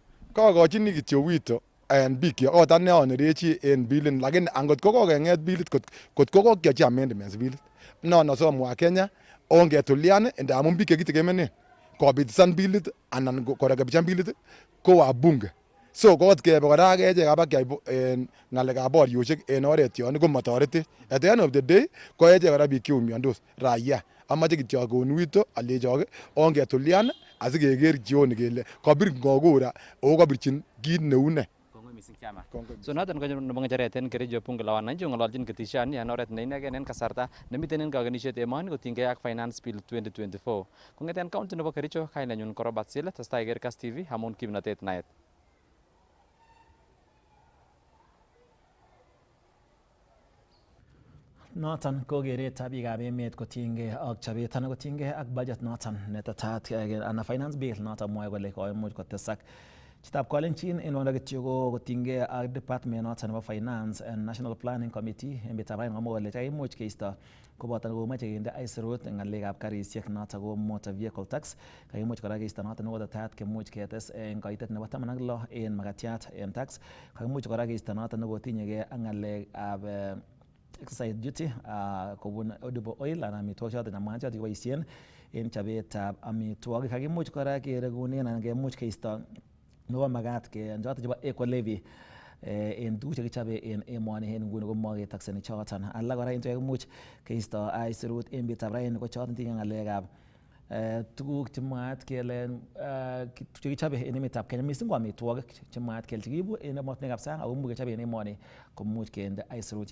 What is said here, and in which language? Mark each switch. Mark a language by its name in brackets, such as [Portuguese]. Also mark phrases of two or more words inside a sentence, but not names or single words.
[Kalenjin] Kakochini kityo wito en bikyok ot ane anerechi en bilit lakini angot ko kokeng'et bilit kot ko kokyochi amendments bilit nono somwa Kenya ongetulian ndamun biik chekitegemenen kopitisan bilit anan korekebishan bilit ko wabunge. So kot kebe kora ak echek abakyai en ng'alekab borioshek en oret yon komotoretech. [English] At the end of the day [Kalenjin] ko echek kora biik cheumiondos raia. Amache kityo akon wito alechok ongetulian asikeker jioni kele kabir ng'o kura ako kabirchin kit neu ne. So noton ko nebo ng'echeret en Kericho bunge la wananchi ong'ololchin ketishoni en oret ne inegen en kasarta nemiten en kakenisiet emoni kotinygei ak [English] finance bill [Kalenjin] 2024. Kong'eten county nebo Kericho kainenyun ko Robert Sile, testai iker Kass TV amun kimnotet naet. Noton ko keretab biikab emet kotinygei ak chobet anan kotinygei ak budget noton netetat anan [English] finance bill [Kalenjin] noton mwoe kole koimuch kotesak. Chitab kolenjin en wanda kityo ko kotinygei ak department noton nebo [English] finance and national planning committee [Kalenjin] en betutab raini komwa kole kaimuch keisto koboto komoche kinde aisurut ng'alekab karisiek noton ko [English] motor vehicle tax. [Kalenjin] Kaimuch kora keisto noton nekotetat kemuch ketes en kaitet nebo 16 en makatiat en tax. Kaimuch kora keisto noton nekotinyegei ak ng'alekab [English] exercise duty [Kalenjin] kobun [English] edible oil [Kalenjin] anan amitwogik choton chemagat choton kiboisien en chobetab amitwogik. Kakimuch kora keregunen anan kemuch keisto nebo magat choton chebo [English] eco levy [Kalenjin] en tuguk chekichobe en emoni en nguni komoketakseni choton. Alak kora en chekimuch keisto aisurut en betutab raini ko choton tinye ng'alekab tuguk chemwaat kele chekichobe en emetab Kenya missing ko amitwogik chemwaat kele chekiibu en emotinwekab sang ako much kechobe en emoni komuch kende aisurut.